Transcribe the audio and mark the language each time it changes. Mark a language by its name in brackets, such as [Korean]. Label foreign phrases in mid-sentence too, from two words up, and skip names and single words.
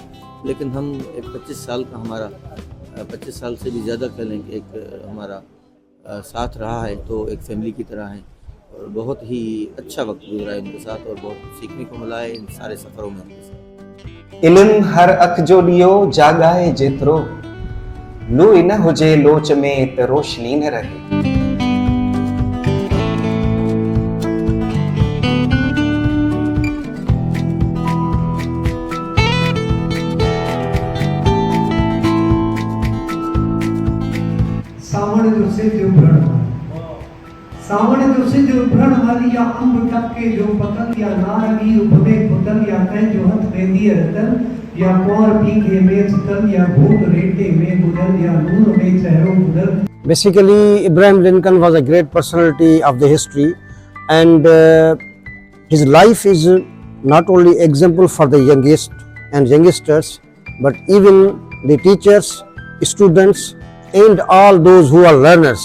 [Urdu] لیکن ہم 25 سال کا ہمارا 25 سال سے بھی زیادہ کہہ لیں کہ ایک ہمارا ساتھ رہا ہے, تو ایک فیملی کی طرح ہے, اور بہت ہی اچھا وقت گزرا ہے ان کے ساتھ, اور بہت کچھ سیکھنے کو ملا ہے ان سارے سفروں میں ان کے ساتھ. [Sindhi] علم ہر اکھ جو لیو جاگائے جیترو, لوئی نہ ہوجے لوچ میں تے روشنی نہ رہے. सावण जो सिज उभरण वाली, सावण जो सिज उभरण वाली, या अंब टपके जो पतंग, या नारंगी उभवे पुतंग, या कह जो हथ वेंदी रतन, या कुंवर पीके में चितन, या भूत रेटे में बुदल, या नूर में चेहरो बुदल. [English] Basically, Abraham Lincoln was a great personality of the history, and his life is not only example for the youngest and youngsters, but even the teachers, students, and all those who are learners.